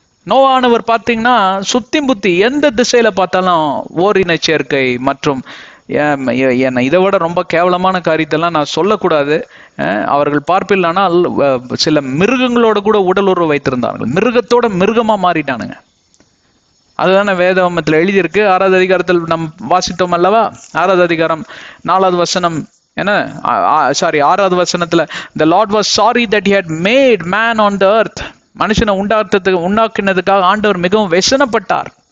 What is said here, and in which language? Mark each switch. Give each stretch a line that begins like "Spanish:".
Tamil: நோவானவர் பார்த்தீங்கன்னா சுத்தி புத்தி எந்த திசையில பார்த்தாலும் ஓரின சேர்க்கை மற்றும் இதை விட ரொம்ப கேவலமான காரியத்தெல்லாம் நான் சொல்லக்கூடாது. அவர்கள் பார்ப்பில்லானால் சில மிருகங்களோட கூட உடல் உறவு வைத்திருந்தார்கள். மிருகத்தோட மிருகமா மாறிட்டானுங்க. அதுதானே வேதாகமத்தில் எழுதியிருக்கு. 6வது அதிகாரத்தில் நம் வாசித்தோம் அல்லவா? 6வது அதிகாரம் 4வது வசனம் என்ன, 6வது வசனத்துல
English: the Lord was sorry that he had made man on the earth.
Tamil: மனுஷனை உண்டாக்கினதுக்காக ஆண்டவர் மிகவும் வெசனப்பட்டார்.